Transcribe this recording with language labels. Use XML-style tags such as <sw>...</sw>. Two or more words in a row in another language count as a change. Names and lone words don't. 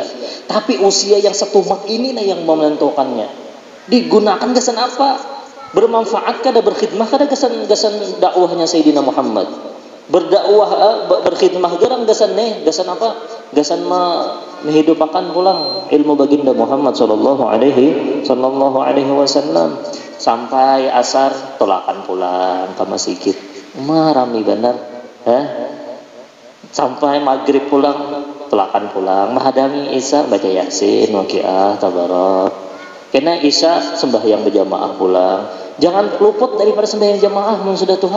<bjn>Tapi usia yang setumak ini nah yang menentukannya. Digunakan gasan apa? Bermanfaat kada berkhidmah kada gasan dakwahnya Sayyidina Muhammad. Berdakwah berkhidmah garang gasan apa? Gasan menghidupakan pulang ilmu baginda Muhammad</bjn> <ar>صلى الله عليه وسلم.</ar> <bjn>Sampai asar tolakan pulang ke masjid. Rami benar. Sampai maghrib pulang tolakan pulang, menghadami isya baca yasin, waqiah, tabarak. Kena isya sembahyang berjamaah pulang. Jangan luput daripada sembahyang jamaah mun sudah tuha.</bjn>